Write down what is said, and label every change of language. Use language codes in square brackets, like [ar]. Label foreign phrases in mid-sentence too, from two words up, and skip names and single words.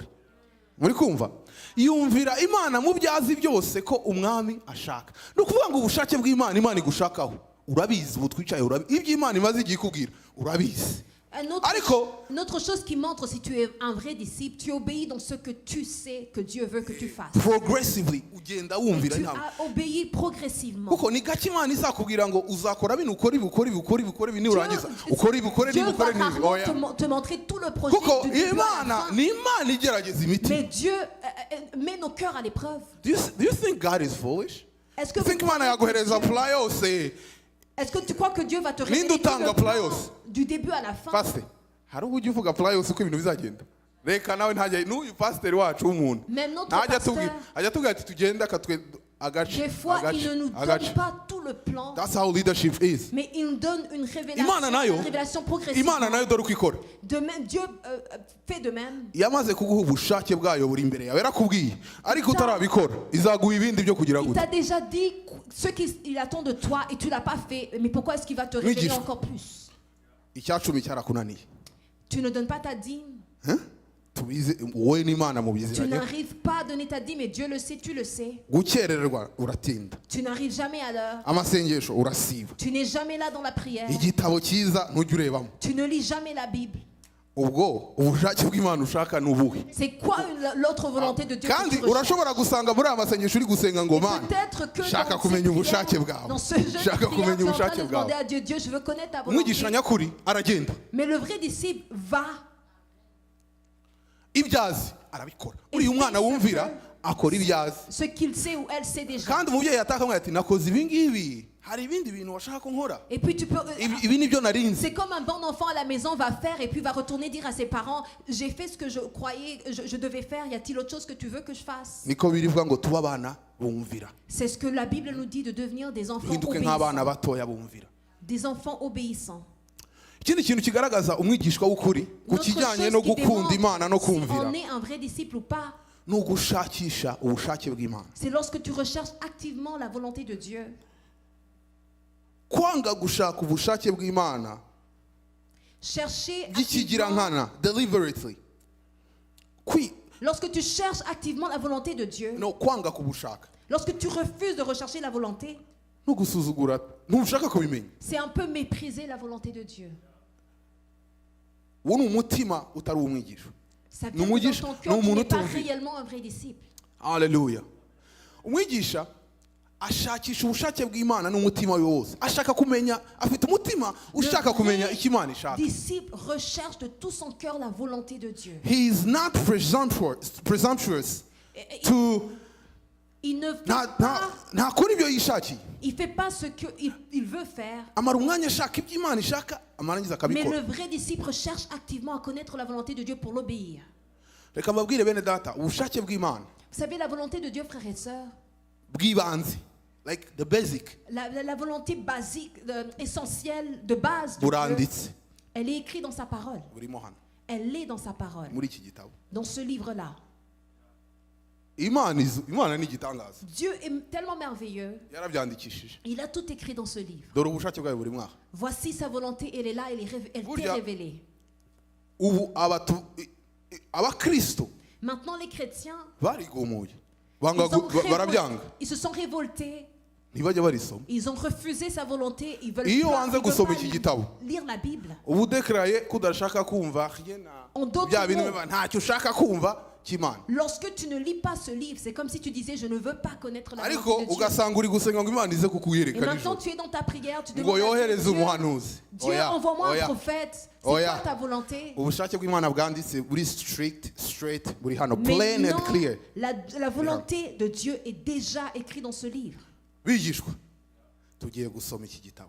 [rw] Muri kumva? Yumvira Imana mu byazi byose ko umwami ashaka. No kuvuga ngo ubushake bw'Imana Imana igushakaho. Urabizi ubu twicaye urabizi. Ibyo Imana imaze igiye kubwira urabizi. [fr] Une autre chose qui montre si tu es un vrai disciple, tu obéis dans ce que tu sais que Dieu veut que tu fasses. [rw] Progressively ugenda wumvira [fr] Tu [rw] intambwe. [fr] as obéi progressivement. [rw] Kuko ni gake Imana izakubwira ngo uzakora bino ukora ibi niurangiza ukora ibi [fr] Dieu va [rw] n'ibi. [fr] rarement te montrer tout le projet [rw] Kuko [fr] du début à la [rw] Imana [fr] fin. [rw] ni Imana igerageza imitima. [fr] Mais Dieu met nos cœurs à l'épreuve. [en] Do you think God is foolish? [fr] Est-ce que, [en] You think [rw] Imana yaguhereza apply yose [fr] est-ce que tu crois que Dieu va te révéler [rw] Ninde [fr] tout [rw] utanga [fr] le plan [rw] playos? [fr] du début à la fin? [rw] Pastor, hari uburyo uvuga apply yose uko ibintu bizagenda. Reka nawe ntajya n'uyu pastor wacu w'umuntu. [fr] Même notre [rw] Ntajya [fr] pasteur, [rw] ajya tubwira ati tugenda akatwe agace. [fr] des fois, il ne nous donne pas tout le plan, [en] That's how leadership is. [fr] mais il nous donne une [rw] Imana nayo, [fr] révélation progressive. [rw] Imana nayo dore uko ikora. [fr] De même, Dieu fait de même. [rw] Yamaze kuguha ubushake bwayo buri imbere yawe yarakubwiye ariko utarabikora izaguha ibindi byo kugira [fr] Il [rw] gute. [fr] t'a déjà dit ce qu'il attend de toi et tu l'as pas fait. Mais pourquoi est-ce qu'il va te révéler [rw] Mwigisha. [fr] encore plus? [rw] Icyacumi cyarakunaniye. [fr] Tu ne donnes pas ta dîme. [rw] Tubize wowe n'Imana [fr] Tu [rw] mubiziranye. [fr] n'arrives pas à donner ta dîme, mais Dieu le sait, tu le sais. [rw] Gukererwa uratinda. [fr] Tu n'arrives jamais à l'heure. [rw] Amasengesho urasiba. [fr] Tu n'es jamais là dans la prière. [rw] Igitabo cyiza ntujya urebamo. [fr] Tu ne lis jamais la Bible. [rw] Ubwo ubushake bw'Imana ushaka ni ubuhe? [fr] C'est quoi l'autre volonté de Dieu que [rw] Kandi [fr] tu recherches? [rw] urashobora gusanga muri aya masengesho uri gusenga ngo Mana [fr] Peut-être que [rw] shaka [fr] dans [rw] kumenya [fr] cette [rw] ubushake [fr] prière, [rw] bwawe. [fr] dans ce jeu de [rw] Shaka [fr] prière, [rw] kumenya [fr] tu es en train [rw] ubushake [fr] de demander [rw] bwawe. [fr] à Dieu, Dieu, je veux connaître ta volonté. [rw] Umwigisha nyakuri aragenda. [fr] Mais le vrai disciple va. [rw] Ibyazi arabikora. Uriya mwana wumvira akora ibyazi. [fr] Ce qu'il sait ou elle sait déjà. [rw] Kandi umubyeyi atakamwe ati nakoze ibi ngibi. Hari ibindi bintu washaka ko nkora. [fr] Et puis tu peux. [rw] Ibi nibyo narinzi. [fr] C'est comme un bon enfant à la maison va faire et puis va retourner dire à ses parents, j'ai fait ce que je croyais, je devais faire. Y a-t-il autre chose que tu veux que je fasse? [rw] Niko birivuga ngo tuba abana bumvira. [fr] C'est ce que la Bible nous dit de devenir des enfants [rw] Duhinduke nk'abana [fr] obéissants. [rw] batoya bumvira. [fr] Des enfants obéissants. [rw] Ikindi kintu kigaragaza umwigishwa w'ukuri ku [fr] Notre [rw] kijyanye [fr] chose [rw] no [fr] qui [rw] gukunda Imana no [fr] démontre si [rw] kumvira [fr] on est un vrai disciple ou pas, [rw] ni ugushakisha ubushake bw'Imana. [fr] c'est lorsque tu recherches activement la volonté de Dieu. [rw] Kwanga gushaka ubushake bw'Imana [fr] Chercher [rw] by'ikigira [fr] activement, [rw] nkana deliberately. [fr] lorsque tu cherches activement la volonté de Dieu, [rw] No kwanga kubushaka. [fr] lorsque tu refuses de rechercher la volonté, [rw] No gusuzugura ntushaka kubimenya. [fr] c'est un peu mépriser la volonté de Dieu. [rw] Uwo ni umutima utari umwigisha. [fr] Ça vient dans ton cœur, tu n'es pas réellement un vrai disciple. Hallelujah. [rw] Umwigisha ashakisha ubushake bw'Imana n'umutima we wose, ashaka kumenya, afite umutima ushaka kumenya icyo Imana ishaka. [fr] Disciple recherche de tout son cœur la volonté de Dieu. [en] He is not presumptuous to [fr] Il ne fait pas, [rw] ntakora ibyo yishakiye, [fr] il fait pas ce que il veut faire. [rw] amara umwanya ashaka ibyo Imana ishaka, amarangiza [fr] Mais le [rw] akabikora. [fr] vrai disciple cherche activement à connaître la volonté de Dieu pour l'obéir. [rw] Reka mbabwire bene data, ubushake bw'Imana [fr] Vous savez, la volonté de Dieu, frères et sœurs, [rw] bw'ibanze, [en] like the basic, [fr] la volonté basique, essentielle, de base de Dieu, [rw] buranditse [fr] elle est écrite dans sa parole. [rw] burimo hano [fr] Elle est dans sa parole, [rw] muri iki gitabo. [fr] dans ce livre-là. [rw] Imana ni igitangaza, [fr] Dieu est tellement merveilleux, [rw] yarabyandikishije. [fr] il a tout écrit dans ce livre. [rw] Dore ubushake bwayo buri mwaka. [fr] Voici sa volonté, elle est là, elle t'est [rw] Burya- [fr] révélée. [rw] Ubu abakristo [fr] Maintenant, les chrétiens, [rw] barigumuye, barabyanga, [fr] ils se sont révoltés, [rw] ntibajya barisoma. [fr] ils ont refusé sa volonté, ils veulent [rw] Iyo [fr] pas, [rw] wanze [fr] ils veulent [rw] gusoma [fr] pas [rw] iki gitabo, [fr] lire la Bible. [rw] ubu udekaraye ko udashaka kumva [fr] En d'autres [rw] bya bintu [fr] mots, [rw] biba ntacyo ushaka kumva cy'Imana, [fr] lorsque tu ne lis pas ce livre, c'est comme si tu disais, je ne veux pas connaître la [rw] ariko [fr] volonté de Dieu. [rw] ugasanga uri gusenga ngo Imana ize [fr] Et [rw] kukuyereka [fr] maintenant, [rw] nijoro [fr] tu es dans ta prière, tu [rw] ngo [fr] demandes à [rw] yohereze [fr] Dieu, [rw] umuhanuzi. [fr] Dieu, [rw] Oya, [fr] envoie-moi un [rw] oya. [fr] prophète. C'est [rw] Oya. [fr] quoi ta volonté? [rw] Ubushake bw'Imana bwanditse buri straight, buri hano, [fr] Mais [en] plain [fr] non, [en] and clear. [fr] la volonté de Dieu est déjà écrite dans ce livre. [rw] Bigishwa, tugiye gusoma iki gitabo.